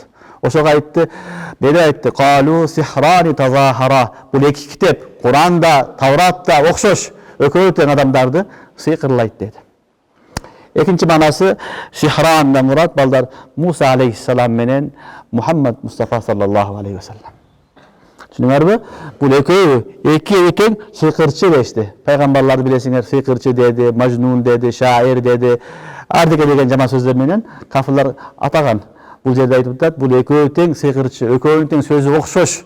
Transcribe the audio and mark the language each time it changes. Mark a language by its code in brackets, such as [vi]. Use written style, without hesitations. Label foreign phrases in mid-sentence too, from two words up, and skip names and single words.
[ky] Ошого айтты, бери айтты, [ar] قالوا سحران تظاهرا. [ky] Бул эки китеп, Куранда, Тавратта окшош, экөө тең адамдарды сыйкырлайт деди. Экинчи манасы сихрандан мурат балдар Муса алейхиссалам менен Мухаммад Мустафа [ar] صلى الله عليه وسلم. [ky] Түшүнүңөрбү? Бул экөө эки тең сыйкырчы дешти. Пайгамбарларды билесиңер, сыйкырчы деди, мажнун деди, шаир деди. Ардеге деген жаман сөздөр менен кафирлар атаган. Бул жерде айтып атат, бул экөө тең сыйкырчы, экөөнүн тең сөзү окшош.